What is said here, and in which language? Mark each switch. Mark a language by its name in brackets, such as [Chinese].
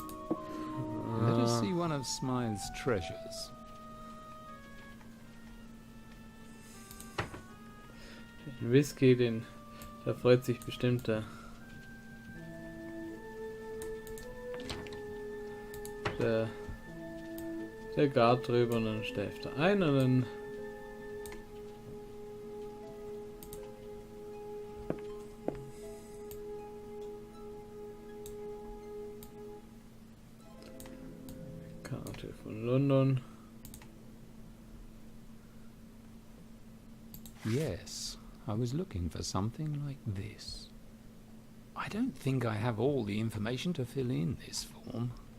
[English] Let us see one of Smythe's treasures. [German] Den Whisky, da freut sich bestimmt der Guard drüber und dann schläft er ein und dann Karte von London. [English] Yes, I was looking for something like this. I don't think I have all the information to fill in this form.